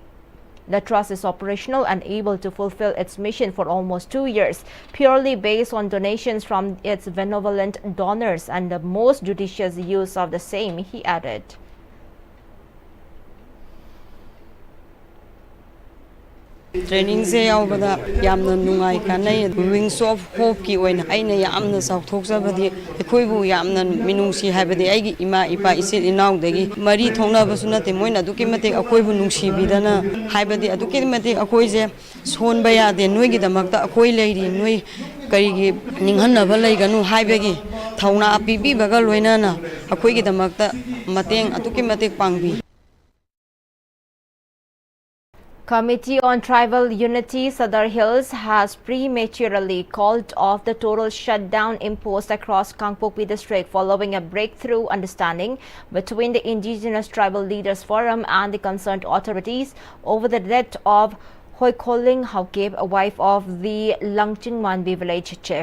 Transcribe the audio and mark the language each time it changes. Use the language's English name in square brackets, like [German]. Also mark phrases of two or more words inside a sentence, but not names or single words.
[English] The trust is operational and able to fulfill its mission for almost 2 years, purely based on donations from its benevolent donors and the most judicious use of the same, he added. [Manipuri] Training se yaubada yamna nungai kanai Wings of Hope ki oina aina yamna sauthokjabadi ekhoibu yamna minungsi habadi aigi ima ipa isil inaudagi mari thongnabsu nate moina aduki mate akhoibu nungsibidana habadi aduki mate akhoije sonba yade noigi damakta akhoi leiri noi karigi ninghanaba leiganu habagi thongna apibi baga loinana akhoigi damakta mateng aduki mate pangbi. [English] Committee on Tribal Unity Sadar Hills has prematurely called off the total shutdown imposed across Kangpokpi district following a breakthrough understanding between the Indigenous Tribal Leaders Forum and the concerned authorities over the death of Hoi Koling Haukip, a wife of the Langching Manbi village chief.